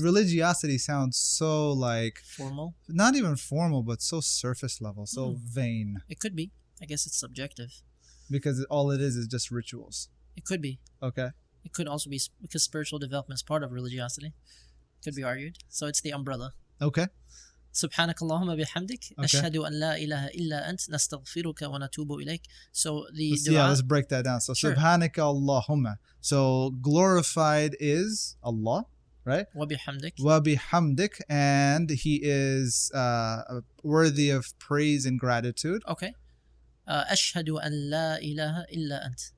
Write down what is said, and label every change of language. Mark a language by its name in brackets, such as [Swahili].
[English] religiosity sounds so like Formal. not even formal, but so surface level, so vain. It could be. I guess it's subjective. Because all it is just rituals. It could be. Okay. It could also be because spiritual development is part of religiosity. Could be argued. So it's the umbrella. Okay. [Arabic] سبحانك اللهم بحمدك أشهد أن لا إله إلا أنت نستغفرك ونتوب إليك. [English] So the dua, let's break that down. So Sure. Subhanaka Allahumma. So glorified is Allah, right? [Arabic] وبحمدك. [English] Wabihamdik, and He is worthy of praise and gratitude. [Arabic] Okay. أشهد أن لا إله إلا أنت.